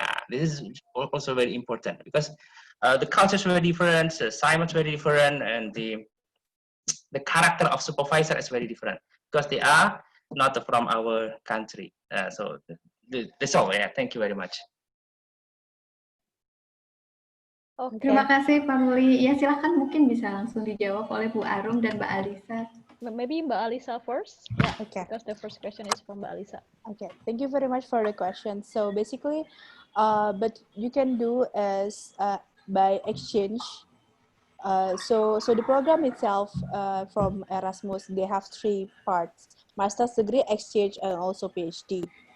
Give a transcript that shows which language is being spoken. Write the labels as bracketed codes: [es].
[en] This is also very important because the cultures very different, the assignments very different, and the character of supervisor is very different because they are not from our country. So that's all. Yeah, thank you very much. Okay. [id] Terima kasih Pak Muli. Ya silahkan mungkin bisa langsung dijawab oleh Bu Arum dan Mbak Alisa. [en] Maybe Mbak Alisa first. Yeah, okay. Because the first question is from Mbak Alisa. Okay, thank you very much for the question. So basically, but you can do as by exchange. So the program itself from Erasmus, they have 3 parts: master's degree, exchange, and also PhD.